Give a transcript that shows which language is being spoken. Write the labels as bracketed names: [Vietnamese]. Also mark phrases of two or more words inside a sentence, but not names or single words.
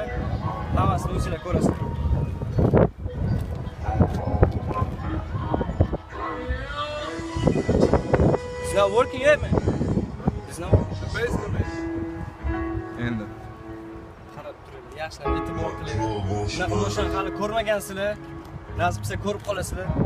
[Uzbek] Hammasini o'zinglar ko'rasizlar. [English] It's not working yet, man. It's not working. Basically. [Uzbek] Endi. Qarab turing, yaxshilab e'tibor qilinglar. Shunaqa mashina hali ko'rmagansizlar. Nasib bo'lsa ko'rib qolasizlar.